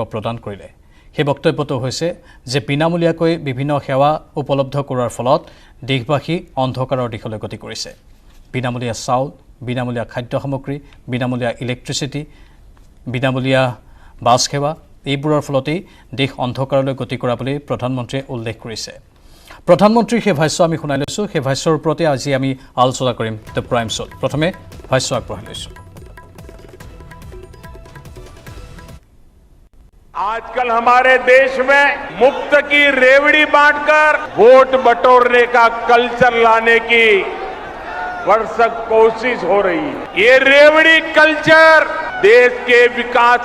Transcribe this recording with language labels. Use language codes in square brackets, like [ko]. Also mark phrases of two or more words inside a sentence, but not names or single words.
[as] প্ৰদান কৰিলে সেই বক্তব্যটো হৈছে যে বিনামূলীয়াকৈ বিভিন্ন সেৱা উপলব্ধ কৰাৰ ফলত দেশবাসী অন্ধকাৰৰ দিশলৈ গতি কৰিছে বিনামূলীয়া চাউল বিনামূলীয়া খাদ্য সামগ্ৰী বিনামূলীয়া ইলেক্ট্ৰিচিটি বিনামূলীয়া বাছ সেৱা এইবোৰৰ ফলতেই দেশ অন্ধকাৰলৈ গতি কৰা বুলি প্ৰধানমন্ত্ৰীয়ে উল্লেখ কৰিছে প্ৰধানমন্ত্ৰীৰ সেই ভাষ্য আমি শুনাই লৈছো সেই ভাষ্যৰ ওপৰতে আজি আমি আলোচনা কৰিম দ্য প্ৰাইম শ্ব'ত প্ৰথমে ভাষ্য আগবঢ়াই লৈছো [hi] आजकल हमारे देश में मुफ्त की रेवड़ी बांटकर वोट बटोरने का कल्चर लाने की भरसक कोशिश हो रही है ये रेवड़ी कल्चर देश के विकास